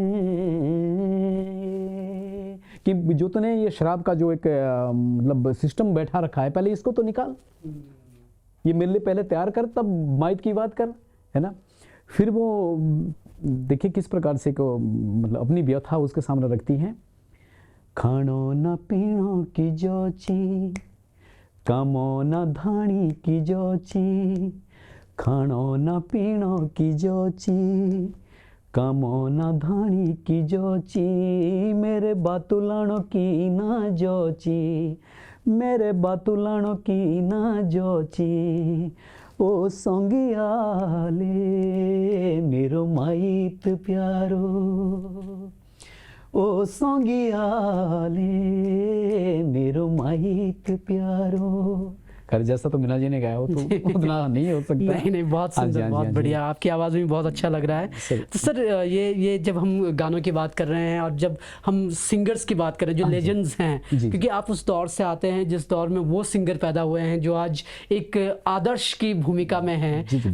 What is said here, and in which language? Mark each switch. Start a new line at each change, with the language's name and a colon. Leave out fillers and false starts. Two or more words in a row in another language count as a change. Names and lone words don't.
Hindi: कि जो तूने ये शराब का जो एक मतलब सिस्टम बैठा रखा है, पहले इसको तो निकाल, ये मेरे लिए पहले तैयार कर, तब माइत की बात कर, है ना। फिर वो देखिए किस प्रकार से को मतलब अपनी व्यथा उसके सामने रखती हैं।
Garhwali: खानो न पीनो की जोची, कामो न धानी की जोची, खानो न पीनो की जोची, कामो न धानी की जोची, मेरे बातुलानो की ना जोची, मेरे बातुलानो की ना जोची। ओ संगियाले मेरो माइत प्यारो, ओ संगियाले मेरो माइत प्यारो।
Hindi: कर जैसा तो मीना जी ने गाया हो तो उतना नहीं हो सकता। नहीं, बहुत सुंदर, बहुत बढ़िया, आपकी आवाज़ में बहुत अच्छा लग रहा है। तो सर ये जब हम गानों की बात कर रहे हैं और जब हम सिंगर्स की बात करें जो लेजेंड्स हैं, क्योंकि आप उस दौर से आते हैं जिस दौर में वो सिंगर पैदा हुए हैं जो आज एक आदर्श की भूमिका में हैं।